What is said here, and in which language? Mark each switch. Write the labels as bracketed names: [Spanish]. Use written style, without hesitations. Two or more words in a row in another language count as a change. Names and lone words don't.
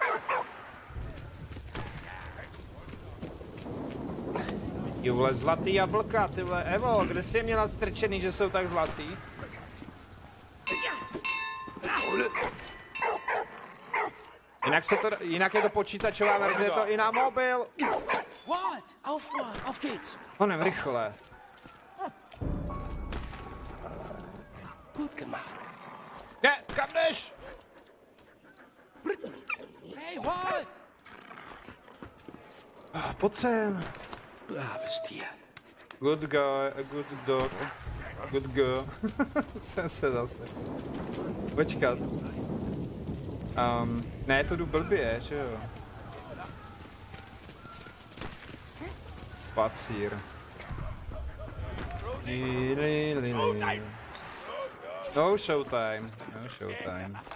[Czech] Jule, zlatý jablka, tyhle. Evo, kde jsi je měla strčený, že jsou tak zlatý? Jinak je to počítačová verze, je to i na mobil. [German] Walt, auf geht's! [Czech] Honem, rychle. [German] Gut gemacht. [Czech] Ne, kam jdeš? [English] Hey, Walt! [Czech] Pojď sem. [German] Braves Tier. [English] Good guy, a good dog, good girl. [Czech] Jsem se zase. Počkat. Ne, to jdu blbě, že jo? Pacír. [English] No showtime, no showtime.